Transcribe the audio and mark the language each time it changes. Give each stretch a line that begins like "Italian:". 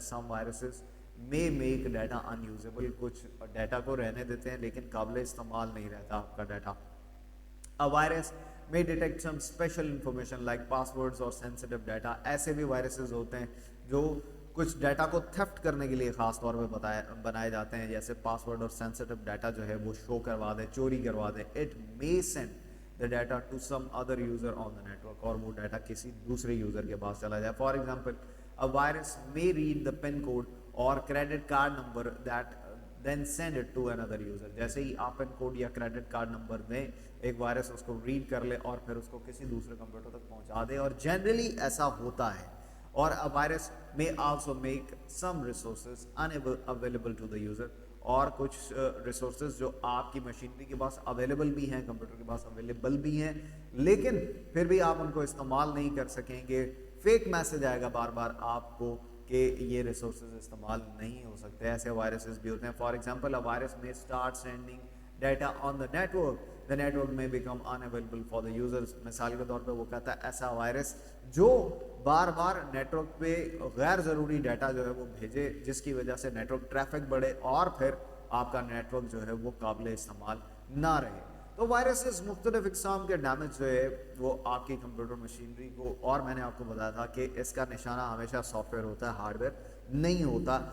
English: some viruses may make data unusable,
Urdu: کچھ data کو رہنے دیتے ہیں لیکن قابل استعمال نہیں رہتا آپ کا data.
English: A virus may detect some special information like passwords or sensitive data.
Urdu: ایسے بھی وائرسز ہوتے ہیں جو کچھ ڈیٹا کو تھیفٹ کرنے کے لیے خاص طور پہ بنائے جاتے ہیں, جیسے پاسورڈ اور سینسٹیو ڈیٹا جو ہے وہ شو کروا دے, چوری کروا دے.
English: It may send the data to some other user on the network,
Urdu: اور وہ ڈیٹا کسی دوسرے یوزر کے پاس چلا جائے.
English: For example, a virus may read the PIN code or credit card number that then send it to another user.
Urdu: جیسے ہی آپ pin code یا کریڈٹ کارڈ نمبر دیں, ایک وائرس اس کو ریڈ کر لے اور پھر اس کو کسی دوسرے کمپیوٹر تک پہنچا دے, اور جنرلی ایسا ہوتا ہے. اور
English: a virus may also make some resources unavailable to the user,
Urdu: اور کچھ ریسورسز جو آپ کی مشینری کے پاس اویلیبل بھی ہیں, کمپیوٹر کے پاس اویلیبل بھی ہیں, لیکن پھر بھی آپ ان کو استعمال نہیں کر سکیں گے. فیک میسج آئے گا بار بار آپ کو کہ یہ ریسورسز استعمال نہیں ہو سکتے. ایسے وائرسز بھی ہوتے ہیں.
English: For example, a virus may start sending data on the network, the network may become unavailable for the users.
Urdu: مثال کے طور پہ وہ کہتا ہے ایسا وائرس جو بار بار نیٹ ورک پہ غیر ضروری ڈیٹا جو ہے وہ بھیجے, جس کی وجہ سے نیٹ ورک ٹریفک بڑھے اور پھر آپ کا نیٹ ورک جو ہے وہ قابل استعمال نہ رہے. تو وائرسز مختلف اقسام کے ڈیمیج جو ہے وہ آپ کی کمپیوٹر مشینری کو, اور میں نے آپ کو بتایا تھا کہ اس کا نشانہ ہمیشہ سافٹ ویئر ہوتا ہے, ہارڈ ویئر نہیں ہوتا.